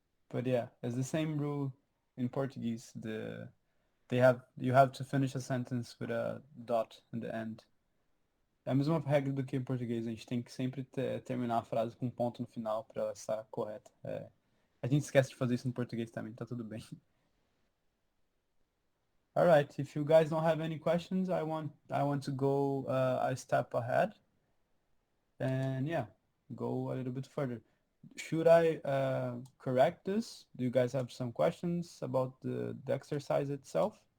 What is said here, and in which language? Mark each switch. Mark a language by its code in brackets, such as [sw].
[en] But yeah, it's the same rule in Portuguese. You have to finish a sentence with a dot in the end. [pt] É a mesma regra do que em português. A gente tem que sempre terminar a frase com um ponto no final para ela estar correta. A gente esquece de fazer isso no português também, tá tudo bem. [en] All right, if you guys don't have any questions, I want to go a step ahead and yeah, go a little bit further. Should I correct this? Do you guys have some questions about the exercise itself?